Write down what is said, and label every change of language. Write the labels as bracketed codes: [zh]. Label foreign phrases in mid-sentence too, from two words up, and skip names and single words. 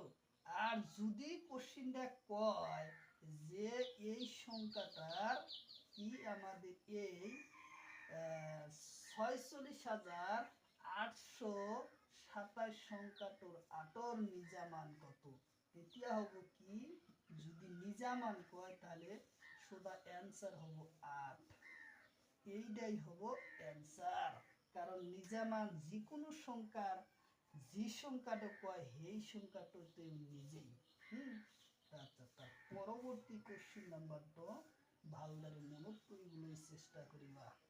[bn] আর যদি কোশ্চিনটা কয় যে এই সংখ্যাটার কি আমাদের এই 46,827 সংখ্যাটোর আটোর নিজা মান কত, তেতিয়া হব কি, যদি নিজা মান কয় তাহলে সোজা অ্যান্সার হব 8। এইটাই হব অ্যান্সার, কারণ নিজা মান যে কোনো সংখ্যার যে সংখ্যাটা কয় সেই সংখ্যাটাতে নিজেই। আচ্ছা, তার পরবর্তী [en] question number [bn] তো [as] ভালদারে মনত করিবলৈ চেষ্টা করিবা।